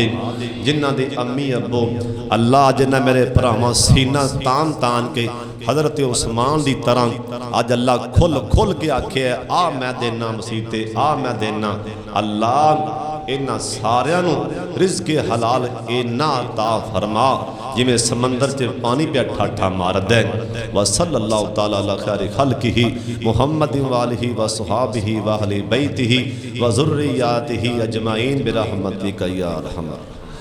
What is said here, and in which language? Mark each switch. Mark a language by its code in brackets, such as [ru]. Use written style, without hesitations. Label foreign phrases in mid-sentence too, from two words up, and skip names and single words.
[pa] جنہاں دے امی ابو اللہ جنہاں میرے بھراواں سینہ تان تان کے حضرت عثمان کی طرح اج اللہ کھل کھل کے آکھے آ میں دینا مسیتے آ میں دینا. اللہ انہاں ساریاں نوں رزقے حلال اینا عطا فرما جویں سمندر چ پانی پے ٹھاٹھا ماردا ہے. [ar] و صلى الله تعالى على خير خلقه محمد و آله و صحبه و أهل بيته و ذرياته أجمعين برحمتك يا أرحم.